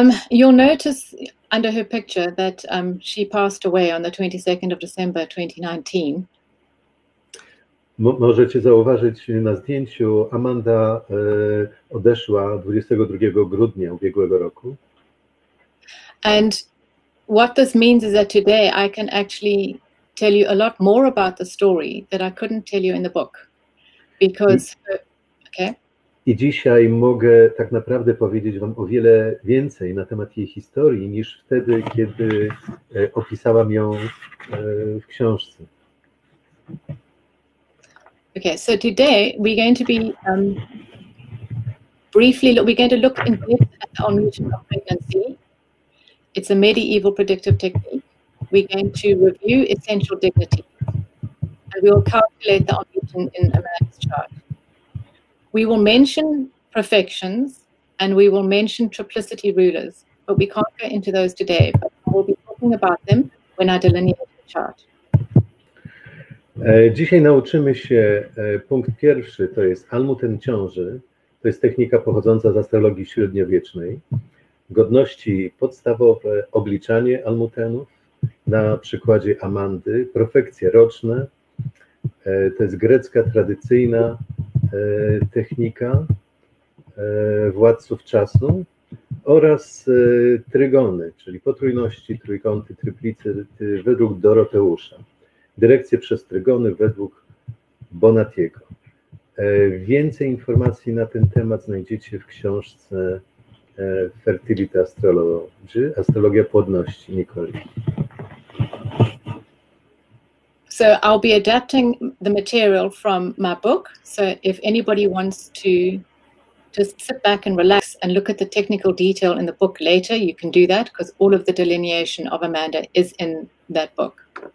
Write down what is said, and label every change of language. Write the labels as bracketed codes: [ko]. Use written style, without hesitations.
[en] You'll notice under her picture that she passed away on the 22nd of December 2019. [pl] Możecie zauważyć na zdjęciu, Amanda odeszła 22 grudnia ubiegłego roku. [en] And what this means is that today I can actually tell you a lot more about the story that I couldn't tell you in the book. Because, okay. [pl] I dzisiaj mogę tak naprawdę powiedzieć wam o wiele więcej na temat jej historii niż wtedy, kiedy opisałam ją w książce. [en] Okay, so today we're going to be we're going to look in depth at the Almuten of pregnancy. It's a medieval predictive technique. We're going to review essential dignity, and we will calculate the Almuten in a man's chart. We will mention perfections, and we will mention triplicity rulers, but we can't go into those today, but we'll be talking about them when I delineate the chart. [pl] Dzisiaj nauczymy się, punkt pierwszy to jest Almuten ciąży, to jest technika pochodząca z astrologii średniowiecznej, godności podstawowe, obliczanie Almutenów na przykładzie Amandy, profekcje roczne, to jest grecka tradycyjna technika władców czasu oraz trygony, czyli potrójności, trójkąty, triplicy według Doroteusza. Dyrekcję przez trygony według Bonatiego. Więcej informacji na ten temat znajdziecie w książce Fertility Astrology, Astrologia płodności, Nicoli. [en] So I'll be adapting the material from my book. So if anybody wants to just sit back and relax and look at the technical detail in the book later, you can do that because all of the delineation of Amanda is in that book.